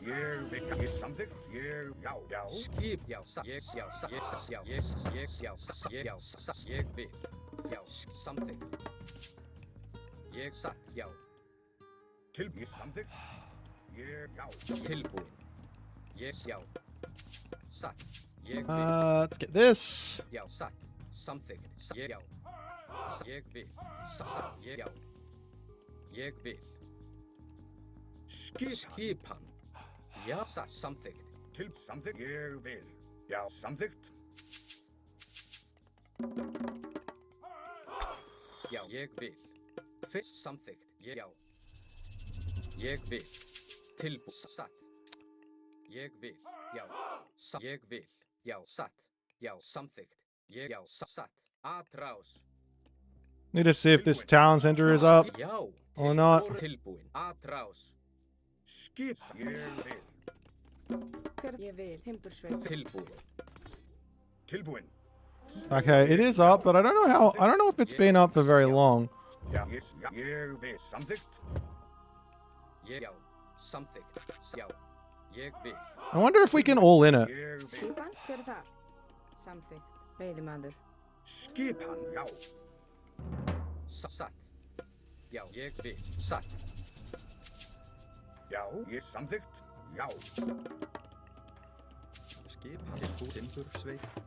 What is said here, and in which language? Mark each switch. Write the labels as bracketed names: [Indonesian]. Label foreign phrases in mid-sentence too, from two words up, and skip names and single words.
[Icelandic] Ég vil. Ég samþykkt. Ég, já, já. Skip, já, ég, já, ég, já, ég vil. Já, samþykkt. Ég satt, já. Tilbúin. Samþykkt. Ég, já. Tilbúin. Ég, já. Satt. Ég vil. [English] Let's get this. [Icelandic] Já, satt. Samþykkt. Ég, já. Ég vil. Satt. Ég, já. Ég vil. Skipan. Já, satt. Samþykkt. Til samþykkt. Ég vil. Já, samþykkt. Já, ég vil. Fyrst samþykkt. Ég, já. Ég vil. Tilbúin. Satt. Ég vil. Já. Ég vil. Já, satt. Já, samþykkt. Ég, já, satt. Atrás. [English] Need to see if this town center is up [Icelandic] Já. [English] or not. [Icelandic] Tilbúin. Atrás. Skip. Ég vil. Ég vil. Timbursveit. Tilbúin. Tilbúin. [English] Okay, it is up, but I don't know if it's been up for very long. [Icelandic] Já. Ég vil. Samþykkt. Ég, já. Samþykkt. Já. Ég vil. [English] I wonder if we can all in it. [Icelandic] Ég vil. Skipan. Hver þar? Samþykkt. Veiðimaður. Skipan. Já. Satt. Já, ég vil. Satt. Já, ég samþykkt. Já. Skipan. Timbursveit.